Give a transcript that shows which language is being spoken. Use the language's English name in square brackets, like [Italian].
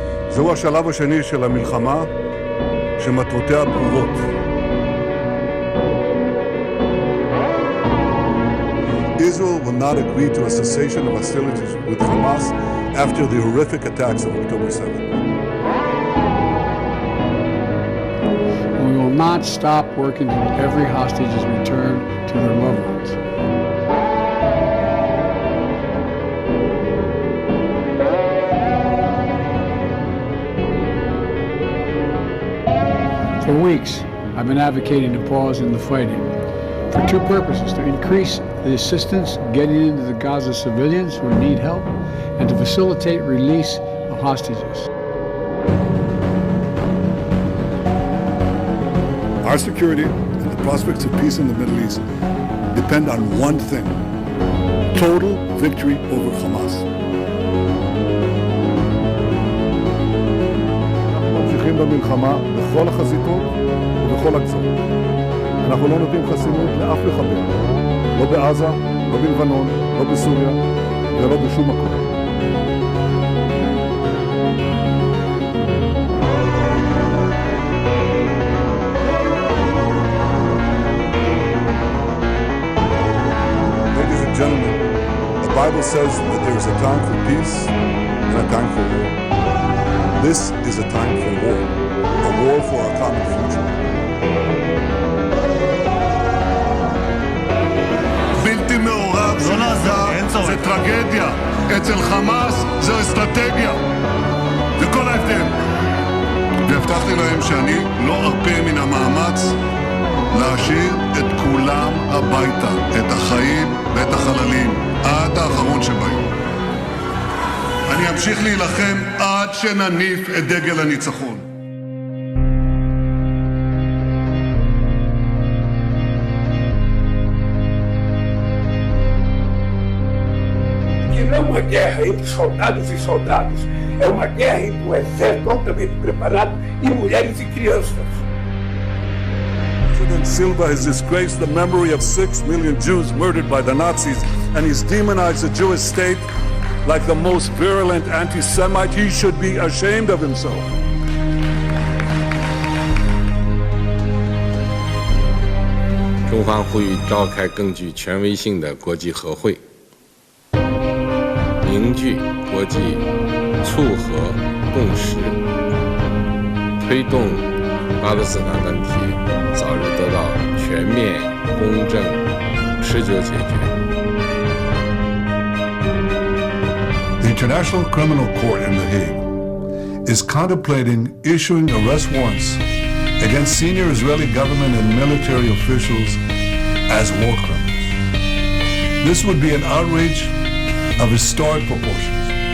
[Hebrew] זהו השלב השני של המלחמה שמטרותיה ברורות. [English] Israel will not agree to a cessation of hostilities with Hamas after the horrific attacks of October 7th. We will not stop working until every hostage is returned to their loved ones. For weeks, I've been advocating a pause in the fighting for two purposes: to increase the assistance getting into the Gaza civilians who need help, and to facilitate release of hostages. Our security and the prospects of peace in the Middle East depend on one thing: total victory over Hamas. [Hebrew] אנחנו ממשיכים במלחמה בכל החזיתות ובכל הגזרות. אנחנו לא נותנים חסינות לאף מחבל, לא בעזה, לא בלבנון, לא בסוריה ולא בשום מקום. [English] Gentlemen, the Bible says that there is a time for peace and a time for war. This is a time for a war for our common future. [Hebrew] בלתי מעורב של עזה זה טרגדיה, אצל חמאס זו אסטרטגיה. זה כל ההבדל. והבטחתי להם שאני לא ארפה מן המאמץ להשאיר את כולם הביתה, את החיים ואת החללים, עד האחרון שבהם. אני אמשיך להילחם עד שנניף את דגל הניצחון. [Portuguese] Que não é uma guerra entre soldados e soldados, é uma guerra entre um exército altamente preparado e mulheres e crianças. [English] President Silva has disgraced the memory of 6 million Jews murdered by the Nazis, and he's demonized the Jewish state like the most virulent anti-Semite. He should be ashamed of himself. [Chinese] 中方呼吁召开更具权威性的国际和会，凝聚国际促和共识，推动巴勒斯坦问题早日得到全面、公正、持久解决。 [English] The International Criminal Court in The Hague is contemplating issuing arrest warrants against senior Israeli government and military officials as war criminals. This would be an outrage of historic proportions.